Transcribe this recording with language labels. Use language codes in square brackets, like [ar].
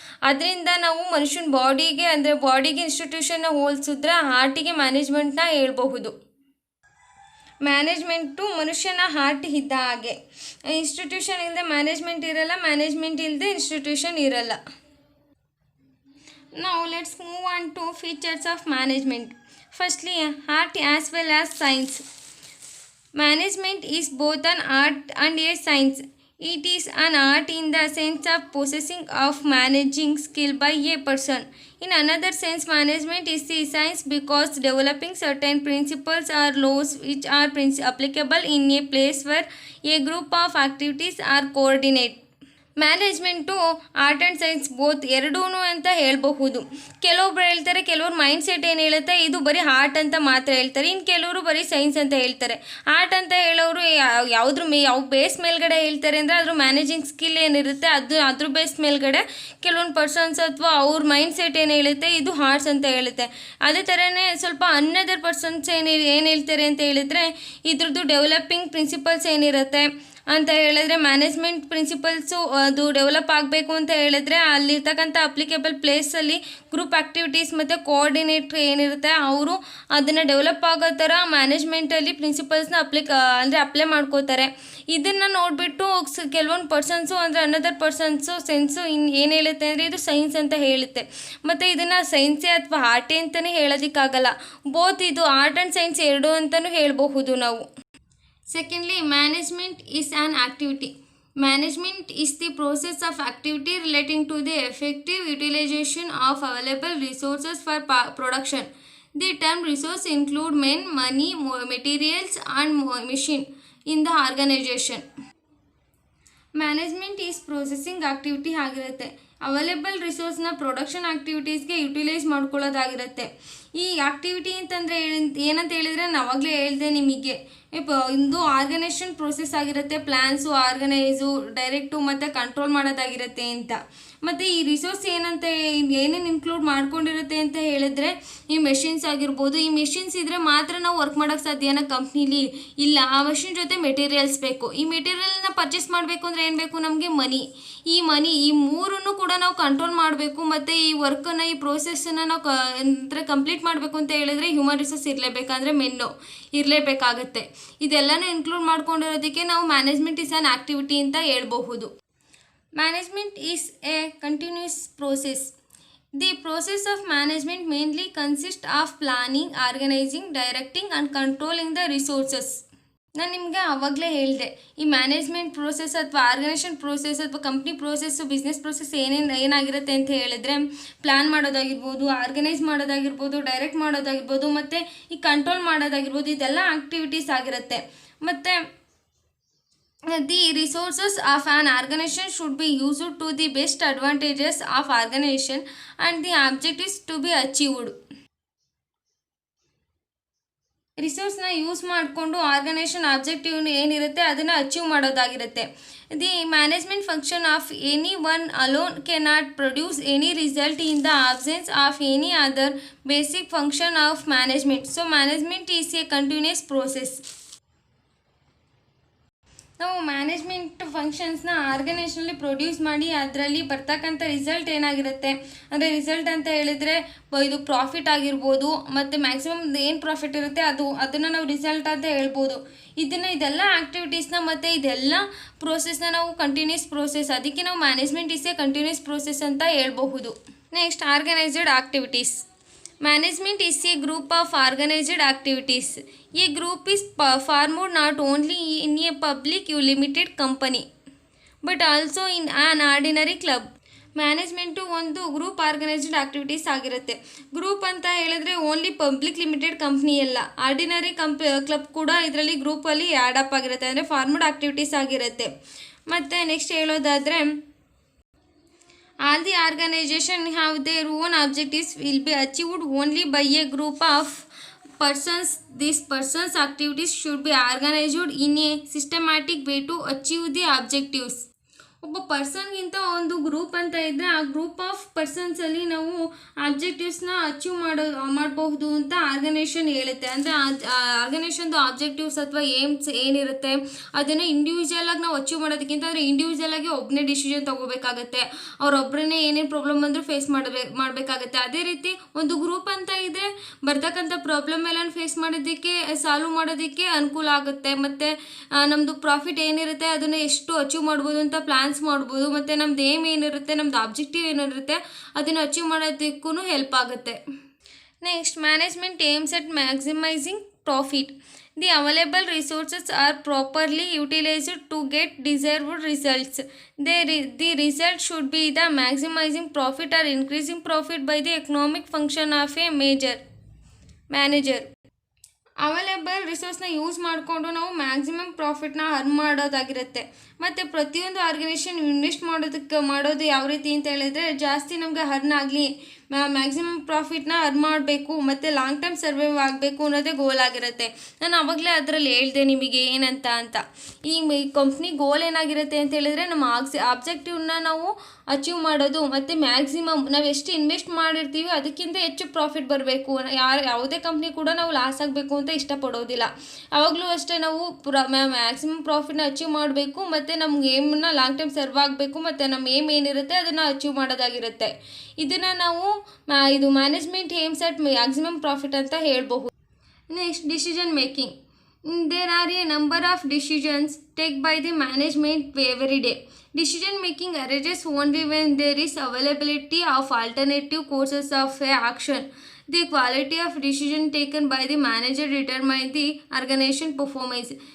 [kn] ಅದರಿಂದ ನಾವು ಮನುಷ್ಯನ ಬಾಡಿಗೆ ಅಂದರೆ ಬಾಡಿಗೆ ಇನ್ಸ್ಟಿಟ್ಯೂಷನ್ನ ಹೋಲಿಸಿದ್ರೆ ಹಾರ್ಟಿಗೆ ಮ್ಯಾನೇಜ್ಮೆಂಟ್ನ ಹೇಳ್ಬಹುದು. ಮ್ಯಾನೇಜ್ಮೆಂಟು ಮನುಷ್ಯನ ಹಾರ್ಟ್ ಇದ್ದ ಹಾಗೆ. ಇನ್ಸ್ಟಿಟ್ಯೂಷನ್ ಇಲ್ಲದೆ ಮ್ಯಾನೇಜ್ಮೆಂಟ್ ಇರಲ್ಲ, ಮ್ಯಾನೇಜ್ಮೆಂಟ್ ಇಲ್ಲದೆ ಇನ್ಸ್ಟಿಟ್ಯೂಷನ್ ಇರಲ್ಲ. [en] Now let's move on to features of management. Firstly, art as well as science. Management is both an art and a science. It is an art in the sense of possessing of managing skill by a person. In another sense, management is the science because developing certain principles or laws which are applicable in a place where a group of activities are coordinated. [kn] Management art and science both ಎರಡೂ ಅಂತ ಹೇಳಬಹುದು. ಕೆಲವೊಬ್ರು ಹೇಳ್ತಾರೆ, ಕೆಲವ್ರು mind set ಏನು ಹೇಳುತ್ತೆ, ಇದು ಬರೀ ಆರ್ಟ್ ಅಂತ ಮಾತ್ರ ಹೇಳ್ತಾರೆ. ಇನ್ನು ಕೆಲವರು ಬರೀ ಸೈನ್ಸ್ ಅಂತ ಹೇಳ್ತಾರೆ. ಆರ್ಟ್ ಅಂತ ಹೇಳೋರು ಯಾವ ಬೇಸ್ ಮೇಲ್ಗಡೆ ಹೇಳ್ತಾರೆ ಅಂದರೆ, ಅದ್ರ ಮ್ಯಾನೇಜಿಂಗ್ ಸ್ಕಿಲ್ ಏನಿರುತ್ತೆ ಅದ್ರ ಬೇಸ್ ಮೇಲ್ಗಡೆ ಕೆಲವೊಂದು ಪರ್ಸನ್ಸ್ ಅಥವಾ ಅವ್ರ ಮೈಂಡ್ ಸೆಟ್ ಏನು ಹೇಳುತ್ತೆ, ಇದು ಆರ್ಟ್ಸ್ ಅಂತ ಹೇಳುತ್ತೆ. ಅದೇ ಥರನೇ ಸ್ವಲ್ಪ ಅನ್ನದರ್ ಪರ್ಸನ್ಸ್ ಏನು ಹೇಳ್ತಾರೆ ಅಂತ ಹೇಳಿದ್ರೆ, ಇದ್ರದ್ದು ಡೆವಲಪಿಂಗ್ ಪ್ರಿನ್ಸಿಪಲ್ಸ್ ಏನಿರುತ್ತೆ ಅಂತ ಹೇಳಿದ್ರೆ, ಮ್ಯಾನೇಜ್ಮೆಂಟ್ ಪ್ರಿನ್ಸಿಪಲ್ಸು ಅದು ಡೆವಲಪ್ ಆಗಬೇಕು ಅಂತ ಹೇಳಿದ್ರೆ ಅಲ್ಲಿರ್ತಕ್ಕಂಥ ಅಪ್ಲಿಕೇಬಲ್ ಪ್ಲೇಸಲ್ಲಿ ಗ್ರೂಪ್ ಆ್ಯಕ್ಟಿವಿಟೀಸ್ ಮತ್ತು ಕೋಆರ್ಡಿನೇಟ್ರ್ ಏನಿರುತ್ತೆ ಅವರು ಅದನ್ನು ಡೆವಲಪ್ ಆಗೋ ಥರ ಮ್ಯಾನೇಜ್ಮೆಂಟಲ್ಲಿ ಪ್ರಿನ್ಸಿಪಲ್ಸ್ನ ಅಪ್ಲೈ ಮಾಡ್ಕೋತಾರೆ. ಇದನ್ನು ನೋಡಿಬಿಟ್ಟು ಕೆಲವೊಂದು ಪರ್ಸನ್ಸು ಅಂದರೆ ಅನ್ನದರ್ ಪರ್ಸನ್ಸು ಸೆನ್ಸು ಏನು ಹೇಳುತ್ತೆ ಅಂದರೆ ಇದು ಸೈನ್ಸ್ ಅಂತ ಹೇಳುತ್ತೆ. ಮತ್ತು ಇದನ್ನು ಸೈನ್ಸೇ ಅಥವಾ ಆರ್ಟೇ ಅಂತಲೇ ಹೇಳೋದಕ್ಕಾಗಲ್ಲ. ಬೋತ್ ಇದು ಆರ್ಟ್ ಆ್ಯಂಡ್ ಸೈನ್ಸ್ ಎರಡು ಅಂತಲೂ ಹೇಳಬಹುದು ನಾವು. [en] Secondly, management is an activity. Management is the process of activity relating to the effective utilization of available resources for production, The term resource include men, money, materials and machine in the organization. Management is processing activity [kn] ಆಗಿರುತ್ತೆ. Available ರಿಸೋರ್ಸ್ನ production ಆ್ಯಕ್ಟಿವಿಟೀಸ್ಗೆ utilise ಮಾಡ್ಕೊಳ್ಳೋದಾಗಿರುತ್ತೆ. ಈ activity ಅಂತಂದರೆ ಏನಂತ ಹೇಳಿದರೆ ನಾನು ಆವಾಗಲೇ ಹೇಳಿದೆ ನಿಮಗೆ, ಇದು ಆರ್ಗನೈಸೇಷನ್ ಪ್ರೋಸೆಸ್ ಆಗಿರುತ್ತೆ. ಪ್ಲ್ಯಾನ್ಸು, ಆರ್ಗನೈಸು, ಡೈರೆಕ್ಟು ಮತ್ತು ಕಂಟ್ರೋಲ್ ಮಾಡೋದಾಗಿರುತ್ತೆ ಅಂತ. ಮತ್ತು ಈ ರಿಸೋರ್ಸ್ ಏನೇನು ಇನ್ಕ್ಲೂಡ್ ಮಾಡ್ಕೊಂಡಿರುತ್ತೆ ಅಂತ ಹೇಳಿದ್ರೆ ಈ ಮೆಷಿನ್ಸ್ ಆಗಿರ್ಬೋದು. ಈ ಮೆಷಿನ್ಸ್ ಇದ್ದರೆ ಮಾತ್ರ ನಾವು ವರ್ಕ್ ಮಾಡೋಕ್ಕೆ ಸಾಧ್ಯನ ಕಂಪ್ನೀಲಿ? ಇಲ್ಲ, ಆ ಮೆಷಿನ್ ಜೊತೆ ಮೆಟೀರಿಯಲ್ಸ್ ಬೇಕು. ಈ ಮೆಟೀರಿಯಲ್ನ ಪರ್ಚೇಸ್ ಮಾಡಬೇಕು ಅಂದರೆ ಏನು ಬೇಕು ನಮಗೆ? ಮನಿ. ಈ ಮೂರನ್ನು ಕೂಡ ನಾವು ಕಂಟ್ರೋಲ್ ಮಾಡಬೇಕು. ಮತ್ತು ಈ ವರ್ಕನ್ನು, ಈ ಪ್ರೋಸೆಸ್ಸನ್ನು ನಾವು ಕಂಪ್ಲೀಟ್ ಮಾಡಬೇಕು ಅಂತ ಹೇಳಿದ್ರೆ ಹ್ಯೂಮನ್ ರಿಸೋರ್ಸ್ ಇರಲೇಬೇಕಂದ್ರೆ ಮೆನ್ನು ಇರಲೇಬೇಕಾಗತ್ತೆ. ಇದೆಲ್ಲನೂ ಇನ್ಕ್ಲೂಡ್ ಮಾಡ್ಕೊಂಡಿರೋದಕ್ಕೆ ನಾವು [en] management is an activity [kn] ಅಂತ ಹೇಳ್ಬಹುದು. [en] Management is a continuous process. The process of management mainly consists of planning, organizing, directing and controlling the resources. [kn] ನಾನು ನಿಮಗೆ ಆವಾಗಲೇ ಹೇಳಿದೆ, ಈ ಮ್ಯಾನೇಜ್ಮೆಂಟ್ ಪ್ರೋಸೆಸ್ ಅಥವಾ ಆರ್ಗನೈಸೇಷನ್ ಪ್ರೋಸೆಸ್ ಅಥವಾ ಕಂಪ್ನಿ ಪ್ರೋಸೆಸ್ಸು, ಬಿಸ್ನೆಸ್ ಪ್ರೋಸೆಸ್ ಏನಾಗಿರುತ್ತೆ ಅಂತ ಹೇಳಿದ್ರೆ ಪ್ಲ್ಯಾನ್ ಮಾಡೋದಾಗಿರ್ಬೋದು, ಆರ್ಗನೈಸ್ ಮಾಡೋದಾಗಿರ್ಬೋದು, ಡೈರೆಕ್ಟ್ ಮಾಡೋದಾಗಿರ್ಬೋದು ಮತ್ತು ಈ ಕಂಟ್ರೋಲ್ ಮಾಡೋದಾಗಿರ್ಬೋದು. ಇದೆಲ್ಲ ಆ್ಯಕ್ಟಿವಿಟೀಸ್ ಆಗಿರುತ್ತೆ. [en] ಮತ್ತು the resources of an organization should be used to the best advantages of organization and the objectives to be achieved. [kn] ರಿಸೋರ್ಸ್ನ use ಮಾಡಿಕೊಂಡು ಆರ್ಗನೈಸೇಷನ್ ಆಬ್ಜೆಕ್ಟಿವ್ ಏನಿರುತ್ತೆ ಅದನ್ನು achieve ಮಾಡೋದಾಗಿರುತ್ತೆ. [en] The management function of any one alone cannot produce any result in the absence of any other basic function of management. So management is a continuous process. [kn] ನಾವು management ಫಂಕ್ಷನ್ಸ್ನ ಆರ್ಗನೈಸೇಷನಲ್ಲಿ produce ಮಾಡಿ ಅದರಲ್ಲಿ ಬರ್ತಕ್ಕಂಥ result ಏನಾಗಿರುತ್ತೆ ಅಂದರೆ, result ಅಂತ ಹೇಳಿದರೆ ಇದು profit ಆಗಿರ್ಬೋದು ಮತ್ತು ಮ್ಯಾಕ್ಸಿಮಮ್ ಏನು ಪ್ರಾಫಿಟ್ ಇರುತ್ತೆ ಅದನ್ನು ನಾವು ರಿಸಲ್ಟ್ ಅಂತ ಹೇಳ್ಬೋದು. ಇದೆಲ್ಲ ಆ್ಯಕ್ಟಿವಿಟೀಸ್ನ ಮತ್ತು ಇದೆಲ್ಲ ಪ್ರೋಸೆಸ್ನ ನಾವು ಕಂಟಿನ್ಯೂಸ್ ಪ್ರೋಸೆಸ್, ಅದಕ್ಕೆ ನಾವು [en] management is a continuous process [kn] ಅಂತ ಹೇಳ್ಬಹುದು. [en] Next, organized activities. Management is a group of organized activities. A group is formed not only in a public limited company but also in an ordinary club. [kn] Management ಒಂದು group organised activities ಆಗಿರುತ್ತೆ. Group ಅಂತ ಹೇಳಿದ್ರೆ only public limited company ಅಲ್ಲ, ordinary club ಕೂಡ ಇದರಲ್ಲಿ ಗ್ರೂಪಲ್ಲಿ add up ಆಗಿರುತ್ತೆ, ಅಂದರೆ ಫಾರ್ಮಡ್ ಆ್ಯಕ್ಟಿವಿಟೀಸ್ ಆಗಿರುತ್ತೆ. ಮತ್ತು ನೆಕ್ಸ್ಟ್ ಹೇಳೋದಾದರೆ, [en] all the organization have their own objectives will be achieved only by a group of persons. These persons' activities should be organized in a systematic way to achieve the objectives. [kn] ಒಬ್ಬ ಪರ್ಸನ್ಗಿಂತ ಒಂದು group ಅಂತ ಇದ್ದರೆ ಆ group of ಪರ್ಸನ್ಸಲ್ಲಿ ನಾವು ಆಬ್ಜೆಕ್ಟಿವ್ಸ್ನ achieve ಮಾಡಬಹುದು ಅಂತ organisation ಹೇಳುತ್ತೆ. ಅಂದರೆ ಆರ್ಗನೈಸೇಷನ್ದು ಆಬ್ಜೆಕ್ಟಿವ್ಸ್ ಅಥವಾ ಏಮ್ಸ್ ಏನಿರುತ್ತೆ ಅದನ್ನು ಇಂಡಿವಿಜುವಲಾಗಿ ನಾವು ಅಚೀವ್ ಮಾಡೋದಕ್ಕಿಂತ ಅಂದರೆ ಇಂಡಿವಿಜುವಲಾಗಿ ಒಬ್ಬನೇ ಡಿಸಿಷನ್ ತೊಗೋಬೇಕಾಗತ್ತೆ. ಅವರೊಬ್ಬರನ್ನೇ ಏನೇನು ಪ್ರಾಬ್ಲಮ್ ಬಂದರೂ ಫೇಸ್ ಮಾಡಬೇಕಾಗತ್ತೆ. ಅದೇ ರೀತಿ ಒಂದು ಗ್ರೂಪ್ ಅಂತ ಇದ್ದರೆ ಬರ್ತಕ್ಕಂಥ ಪ್ರಾಬ್ಲಮ್ ಎಲ್ಲ ಫೇಸ್ ಮಾಡೋದಕ್ಕೆ, ಸಾಲ್ವ್ ಮಾಡೋದಕ್ಕೆ ಅನುಕೂಲ ಆಗುತ್ತೆ. ಮತ್ತು ನಮ್ಮದು ಪ್ರಾಫಿಟ್ ಏನಿರುತ್ತೆ ಅದನ್ನು ಎಷ್ಟು ಅಚೀವ್ ಮಾಡ್ಬೋದು ಅಂತ ಪ್ಲ್ಯಾನ್ಸ್ ಮಾಡ್ಬೋದು. ಮತ್ತು ನಮ್ದು ಏಮ್ ಏನಿರುತ್ತೆ, ನಮ್ದು ಆಬ್ಜೆಕ್ಟಿವ್ ಏನಿರುತ್ತೆ ಅದನ್ನು ಅಚೀವ್ ಮಾಡೋದಕ್ಕೂ ಹೆಲ್ಪ್ ಆಗುತ್ತೆ. [en] Next, management aims at maximizing profit. The available resources are properly utilized to get desired results. The result should be the maximizing profit or increasing profit by the economic function of a manager. [kn] Available ರಿಸೋರ್ಸ್ನ use ಮಾಡಿಕೊಂಡು ನಾವು maximum ಪ್ರಾಫಿಟ್ನ earn ಮಾಡೋದಾಗಿರುತ್ತೆ. ಮತ್ತು ಪ್ರತಿಯೊಂದು organisation invest ಮಾಡೋದು ಯಾವ ರೀತಿ ಅಂತ ಹೇಳಿದರೆ, ಜಾಸ್ತಿ ನಮಗೆ ಅರ್ನ್ ಆಗಲಿ, ಮ್ಯಾಕ್ಸಿಮಮ್ ಪ್ರಾಫಿಟ್ನ ಅರ್ನ್ ಮಾಡಬೇಕು ಮತ್ತು ಲಾಂಗ್ ಟರ್ಮ್ ಸರ್ವೈವ್ ಆಗಬೇಕು ಅನ್ನೋದೇ ಗೋಲ್ ಆಗಿರುತ್ತೆ. ನಾನು ಆವಾಗಲೇ ಅದರಲ್ಲಿ ಹೇಳಿದೆ ನಿಮಗೆ ಏನಂತ ಅಂತ. ಈ ಕಂಪ್ನಿ ಗೋಲ್ ಏನಾಗಿರುತ್ತೆ ಅಂತ ಹೇಳಿದರೆ, ನಮ್ಮ ಆಬ್ಜೆಕ್ಟಿವ್ನ ನಾವು ಅಚೀವ್ ಮಾಡೋದು ಮತ್ತು ಮ್ಯಾಕ್ಸಿಮಮ್ ನಾವು ಎಷ್ಟು ಇನ್ವೆಸ್ಟ್ ಮಾಡಿರ್ತೀವಿ ಅದಕ್ಕಿಂತ ಹೆಚ್ಚು ಪ್ರಾಫಿಟ್ ಬರಬೇಕು. ಯಾವುದೇ ಕಂಪ್ನಿ ಕೂಡ ನಾವು ಲಾಸ್ ಆಗಬೇಕು ಅಂತ ಇಷ್ಟಪಡೋದಿಲ್ಲ. ಯಾವಾಗಲೂ ಅಷ್ಟೇ ನಾವು ಮ್ಯಾಕ್ಸಿಮಮ್ ಪ್ರಾಫಿಟ್ನ ಅಚೀವ್ ಮಾಡಬೇಕು ಮತ್ತು ನಮ್ಗೆ ಏಮನ್ನ ಲಾಂಗ್ ಟೈಮ್ ಸರ್ವ್ ಆಗಬೇಕು ಮತ್ತು ನಮ್ಮ ಏಮ್ ಏನಿರುತ್ತೆ ಅದನ್ನು ಅಚೀವ್ ಮಾಡೋದಾಗಿರುತ್ತೆ. ಇದನ್ನು ನಾವು ಇದು [en] management aims at maximum profit [kn] ಅಂತ ಹೇಳ್ಬಹುದು. [en] Next, decision making. There are a number of decisions taken by the management every day. Decision making arises only when there is availability of alternative courses of action. The quality of decision taken by the manager determines the organization performance.